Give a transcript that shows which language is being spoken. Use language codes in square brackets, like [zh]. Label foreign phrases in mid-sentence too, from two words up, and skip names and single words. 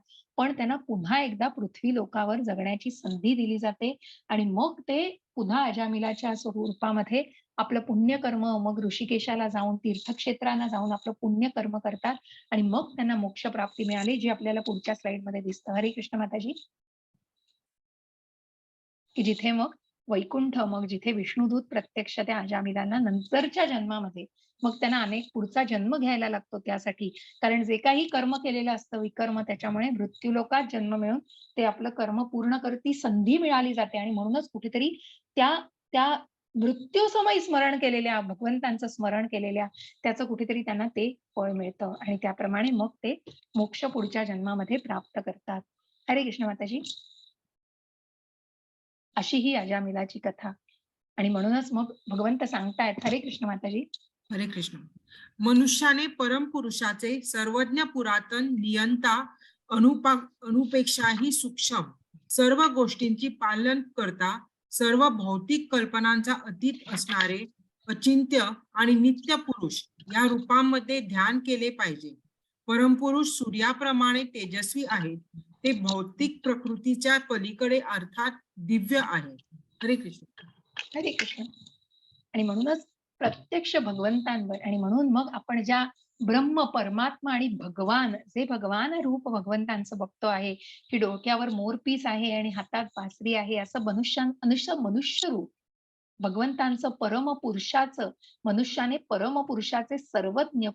[mr] पण त्यांना पुन्हा एकदा पृथ्वी लोकावर जगण्याची संधी दिली जाते आणि मग ते पुन्हा अजामिलाच्या स्वरूपामध्ये आपलं पुण्यकर्म, मग ऋषिकेशाला जाऊन, तीर्थक्षेत्रांना जाऊन आपलं पुण्यकर्म करतात आणि मग त्यांना मोक्षप्राप्ती मिळाली, जी आपल्याला पुढच्या स्लाइडमध्ये दिसतं. हरे कृष्ण माताजी. की जिथे मग वैकुंठ, मग जिथे विष्णुदूत प्रत्यक्ष त्या अजामिलांना नंतरच्या जन्मामध्ये, मग त्यांना अनेक पुढचा जन्म घ्यायला लागतो त्यासाठी. कारण जे काही कर्म केलेलं असतं विकर्म, त्याच्यामुळे मृत्यूलोकात जन्म मिळून ते आपलं कर्म पूर्ण करती संधी मिळाली जाते आणि म्हणूनच कुठेतरी त्या त्या मृत्यूसमयी स्मरण केलेल्या भगवंतांचं स्मरण केलेल्या त्याचं कुठेतरी त्यांना ते फळ मिळतं आणि त्याप्रमाणे मग ते मोक्ष पुढच्या जन्मामध्ये प्राप्त करतात. हरे कृष्ण माताजी. अशी ही अजामिलाची कथा. आणि म्हणूनच मग भगवंत सांगतायत, हरे कृष्ण माताजी. हरे कृष्ण. मनुष्याने परमपुरुषाचे सर्वज्ञ, पुरातन, नियंता, अणुपेक्षाही सूक्ष्म सर्व गोष्टींची पालन करता, सर्व भौतिक कल्पनांचा अतीत असणारे अचिंत्य आणि नित्य पुरुष या रूपांमध्ये ध्यान केले पाहिजे. परमपुरुष सूर्याप्रमाणे तेजस्वी आहेत. ते भौतिक प्रकृतीच्या पलीकडे अर्थात दिव्य आहे. हरे कृष्ण. हरे कृष्ण. आणि म्हणूनच प्रत्यक्ष भगवंतांवर आणि म्हणून मग आपण ज्या ब्रह्म, परमात्मा आणि भगवान, जे भगवान रूप भगवंतांचं बघतो आहे, की डोक्यावर मोरपीस आहे आणि हातात बासरी आहे, असं मनुष्य रूप भगवंतांचं, परमपुरुषाचं, मनुष्याने परमपुरुषाचे सर्वज्ञ,